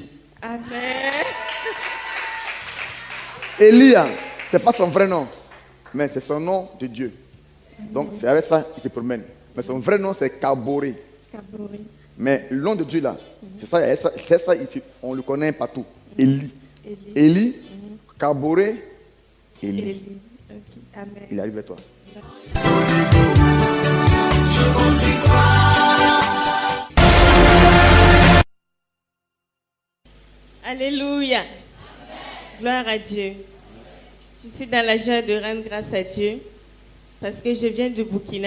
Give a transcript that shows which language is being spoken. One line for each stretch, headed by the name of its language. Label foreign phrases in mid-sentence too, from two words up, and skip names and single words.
French: Amen. Elia, ce n'est pas son vrai nom, mais c'est son nom de Dieu. Donc c'est avec ça qu'il se promène. Mais son vrai nom, c'est Kaboré. Kabori. Mais le nom de Dieu là, c'est ça ici, on le connaît partout. Eli. Eli. Eli, Kaboré, Eli. Eli. Ok. Amen. Il arrive à toi. Alléluia. Gloire à Dieu. Je suis dans la joie de rendre grâce à Dieu parce que je viens du Burkina.